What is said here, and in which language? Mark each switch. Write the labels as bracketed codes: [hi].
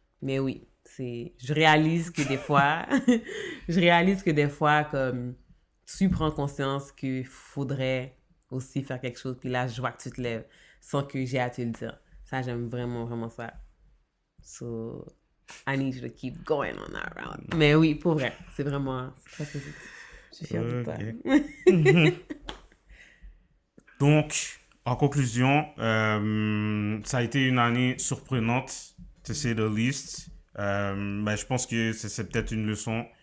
[fr] Mais oui, je réalise que des fois, comme, tu prends conscience qu'il faudrait aussi faire quelque chose. Puis là, je vois que tu te lèves sans que j'ai à te le dire. Ça, j'aime vraiment, vraiment ça. [en] So, I need you to keep going on that round. [fr] Mais oui, pour vrai, c'est très positif. Je suis fière de toi. Donc, en conclusion, ça a été une année surprenante, [en] to say the least. [fr] Mais je pense que c'est peut-être une leçon